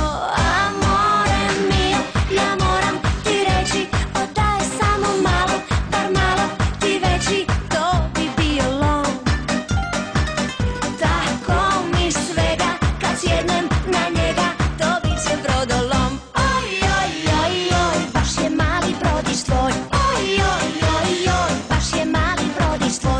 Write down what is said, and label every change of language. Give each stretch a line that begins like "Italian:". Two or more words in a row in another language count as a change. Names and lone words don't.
Italian: Amore mio,
Croatian: ja moram ti reći, odaj samo malo, bar malo, ti veći, to bi bio lom. Tako mi svega, kad sjednem na njega, to bit će brodolom. Oj, oj, oj, oj, baš je mali brodić tvoj. Oj, oj, oj, oj, baš je mali brodić tvoj.